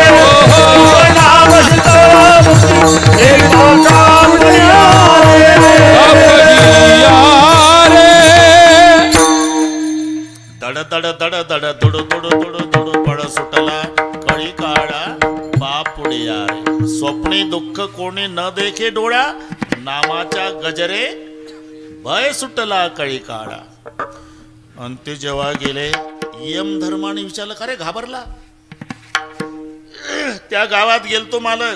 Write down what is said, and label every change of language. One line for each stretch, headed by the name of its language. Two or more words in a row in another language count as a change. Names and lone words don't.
Marathi: जीवनामसी मुक्ती सेवी माता पडिया रे. दड दड दड दड दुडू दुडू दुडू दुडू पळ सुटला कळी काळा बापुडिया रे. स्वप्नी दुःख कोणी न देखे डोळा, नामाच्या गजरे भय सुटला कळी काळा. आणि ते जेव्हा गेले, यमधर्माने विचारलं का रे घाबरला. त्या गावात गेलतो मालक.